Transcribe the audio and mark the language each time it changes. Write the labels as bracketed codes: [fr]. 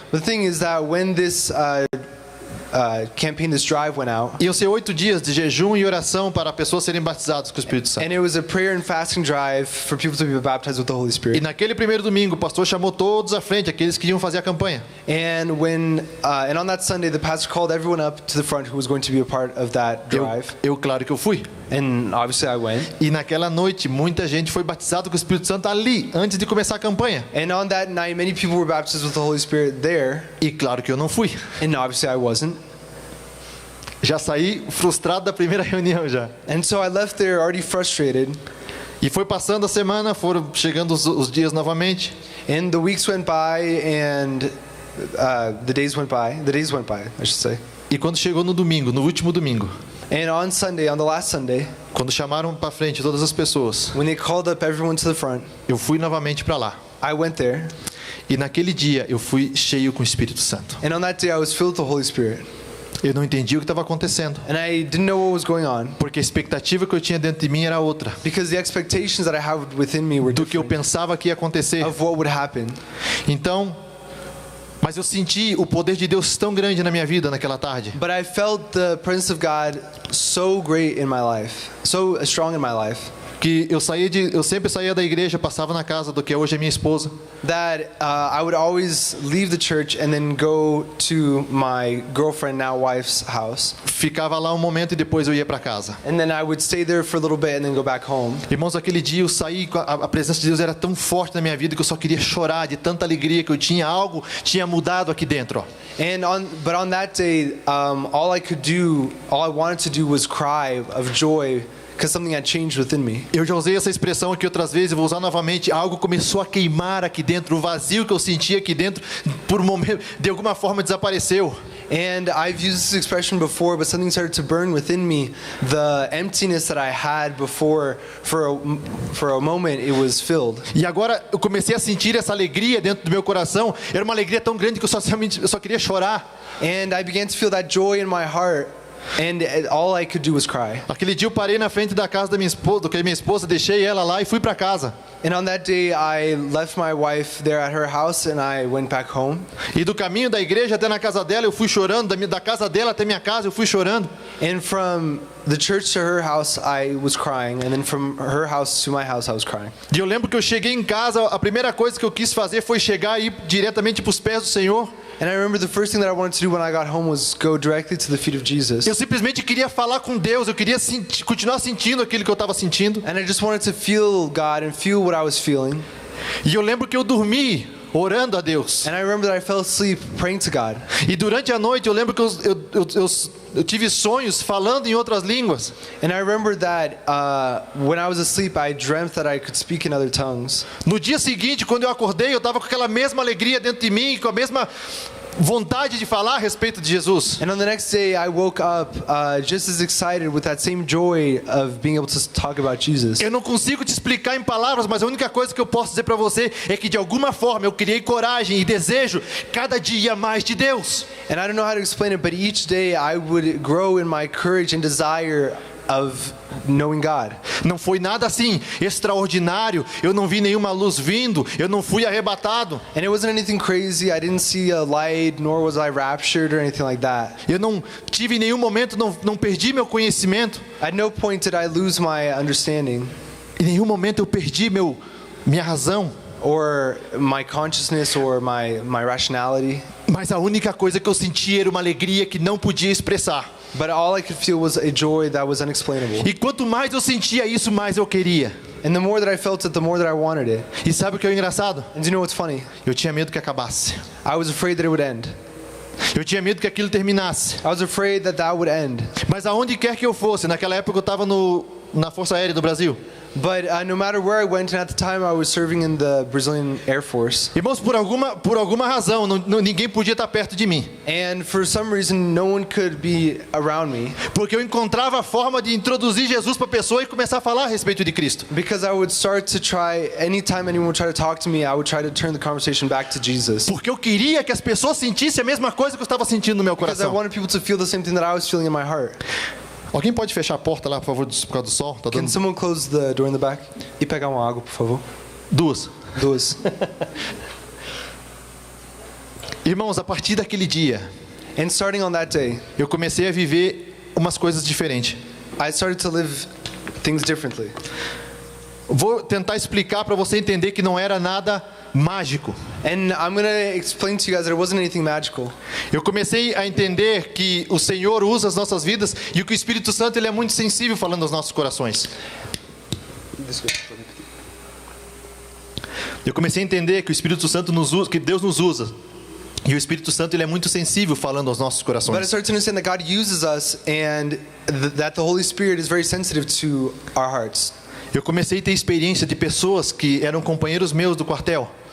[en] The thing is that when this campaign, this drive went out. [pt] Iam ser 8 dias de jejum e oração para pessoas serem batizadas com o Espírito Santo. [en] And it was a prayer and fasting drive for people to be baptized with the Holy [pt] E [en] Spirit. [pt] naquele primeiro domingo, o pastor chamou todos à frente, aqueles que iam fazer a campanha. [en] And on that Sunday, the pastor called everyone up to the front who was going to be a part of that drive. [pt] Claro que eu fui. [en] And obviously I went. [pt] E naquela noite, muita gente foi batizada com o Espírito Santo ali, antes de começar a campanha. [en] And on that night, many people were baptized with the Holy Spirit there. [pt] E claro que eu não fui. [en] And obviously I wasn't. [pt] Já saí frustrado da primeira reunião já. [en] And so I left there already frustrated. [pt] E foi passando a semana, foram chegando os dias novamente. [en] And the weeks went by and the days went by. The days went by, I should say. [pt] E quando chegou no domingo, no último domingo, [en] And on Sunday, on the last Sunday, [pt] quando chamaram para frente todas as pessoas, [en] when they called up everyone to the front, [pt] eu fui novamente para lá. [en] I went there. [pt] E naquele dia eu fui cheio com o Espírito Santo. [en] And on that day, I was filled with the Holy Spirit. [pt] Eu não entendi o que estava acontecendo, [en] And I didn't know what was going on [pt] porque a expectativa que eu tinha dentro de mim era outra [en] because the expectations that I had within me were [pt] do que eu [en] different [pt] pensava que ia acontecer. [en] of what would happen. [pt] Então, mas eu senti o poder de Deus tão grande na minha vida naquela tarde, [en] But I felt the presence of God so great in my life, so strong in my life, [pt] que eu sempre saía da igreja, passava na casa do que hoje é minha esposa, [en] that I would always leave the church and then go to my girlfriend, now wife's house. [pt] ficava lá um momento e depois eu ia para casa. [en] And then I would stay there for a little bit and then go back home. [pt] Irmãos, aquele dia eu saí, a presença de Deus era tão forte na minha vida que eu só queria chorar de tanta alegria que eu tinha, algo tinha mudado aqui dentro, ó. [en] But on that day, all I wanted to do was cry of joy because something had changed within me. [pt] Eu já usei essa expressão aqui outras vezes, eu vou usar novamente. Algo começou a queimar aqui dentro, o vazio que eu sentia aqui dentro, por um momento, de alguma forma desapareceu. [en] And I've used this expression before, but something started to burn within me. The emptiness that I had before, for a moment, it was filled. [pt] E agora eu comecei a sentir essa alegria dentro do meu coração. Era uma alegria tão grande que eu só queria chorar. [en] And I began to feel that joy in my heart. And all I could do was cry. [pt] Aquele dia eu parei na frente da casa da minha esposa, deixei ela lá e fui para casa. [en] And on that day, I left my wife there at her house and I went back home. [pt] E do caminho da igreja até na casa dela, eu fui chorando. Da casa dela até minha casa, eu fui chorando. [en] And from the church to her house, I was crying. And then from her house to my house, I was crying. [pt] E eu lembro que eu cheguei em casa, a primeira coisa que eu quis fazer foi chegar e ir diretamente para os pés do Senhor. [en] And I remember the first thing that I wanted to do when I got home was go directly to the feet of Jesus. [pt] Eu simplesmente queria falar com Deus, eu queria continuar sentindo aquilo que eu estava sentindo. [en] And I just wanted to feel God and feel what I was feeling. [pt] E eu lembro que eu dormi orando a Deus. [en] And I remember that I fell asleep praying to God. [pt] E durante a noite eu lembro que eu tive sonhos falando em outras línguas. [en] And I remember that when I was asleep, I dreamt that I could speak in other tongues. [pt] No dia seguinte, quando eu acordei, eu estava com aquela mesma alegria dentro de mim, com a mesma vontade de falar a respeito de Jesus. [en] And on the next day, I woke up just as excited with that same joy of being able to talk about Jesus. [pt] Eu não consigo te explicar em palavras, mas a única coisa que eu posso dizer para você é que de alguma forma eu criei coragem e desejo cada dia mais de Deus. [en] And I don't know how to explain it, but each day I would grow in my courage and desire of knowing God. [pt] Não foi nada assim extraordinário. Eu não vi nenhuma luz vindo. Eu não fui arrebatado. [en] And it wasn't anything crazy. I didn't see a light, nor was I raptured or anything like that. [pt] Eu não tive em nenhum momento, não perdi meu conhecimento. [en] At no point did I lose my understanding. [pt] Em nenhum momento eu perdi minha razão. [en] Or my consciousness or my rationality. [pt] Mas a única coisa que eu sentia era uma alegria que não podia expressar. [en] But all I could feel was a joy that was unexplainable. [pt] E quanto mais eu sentia isso, mais eu queria. [en] And the more that I felt it, the more that I wanted it. [pt] E sabe o que é engraçado? [en] And do you know what's funny? [pt] Eu tinha medo que acabasse. [en] I was afraid that it would end. [pt] Eu tinha medo que aquilo terminasse. [en] I was afraid that would end. [pt] Mas aonde quer que eu fosse, naquela época eu estava na Força Aérea do Brasil. [en] But no matter where I went, and at the time I was serving in the Brazilian Air Force. [pt] Irmãos, por alguma razão, ninguém podia estar perto de mim. [en] And for some reason, no one could be around me. [pt] Porque eu encontrava a forma de introduzir Jesus para a pessoa e começar a falar a respeito de Cristo. [en] Because I would start to try, anytime anyone would try to talk to me, I would try to turn the conversation back to Jesus. [pt] Porque eu queria que as pessoas sentissem a mesma coisa que eu estava sentindo no meu [en] Because I [pt] coração. [en] wanted people to feel the same thing that I was feeling in my heart. [pt] Alguém pode fechar a porta lá, por favor, por causa do sol? Tá [en] Can [pt] dando [en] someone close the door in the back? [pt] E pegar uma água, por favor. duas. Duas. Irmãos, a partir daquele dia, [en] And starting on that day, [pt] eu comecei a viver umas coisas diferentes. [en] I started to live things differently. [pt] Vou tentar explicar para você entender que não era nada mágico. [en] And I'm going to explain to you guys that it wasn't anything magical. [pt] Eu comecei a entender que o Senhor usa as nossas vidas e que o Espírito Santo ele é muito sensível falando aos nossos corações. Eu comecei a entender que o Espírito Santo nos usa, que Deus nos usa. E o Espírito Santo ele é muito sensível falando aos nossos [en] But I [pt] corações. [en] started to understand that God uses us and that the Holy Spirit is very sensitive to our hearts. [pt] Eu comecei a ter experiência de pessoas que eram companheiros meus do quartel.